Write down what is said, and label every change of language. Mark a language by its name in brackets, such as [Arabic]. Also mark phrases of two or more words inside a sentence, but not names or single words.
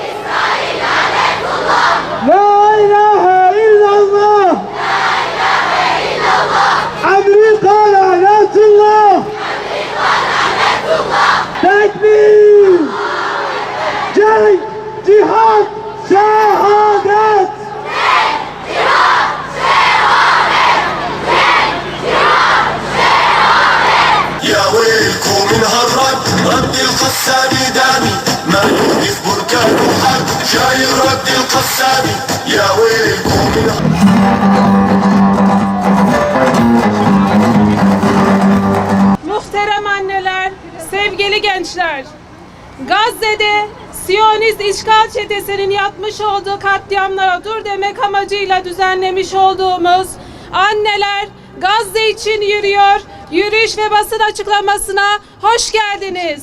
[Arabic] لا إله إلا الله! [Turkish] Amerika lanetullah! Tekbir! Cenk, cihat, şehadet! [Arabic] يا ويلكم من هالرد رد القسامي دامي ما يوقف بركان وحد جاي رد القسامي يا ويلكم من [Turkish] Muhterem anneler, sevgili gençler, Gazze'de Siyonist işgal çetesinin yapmış olduğu katliamlara dur demek amacıyla düzenlemiş olduğumuz Anneler Gazze için yürüyor, yürüyüş ve basın açıklamasına hoş geldiniz.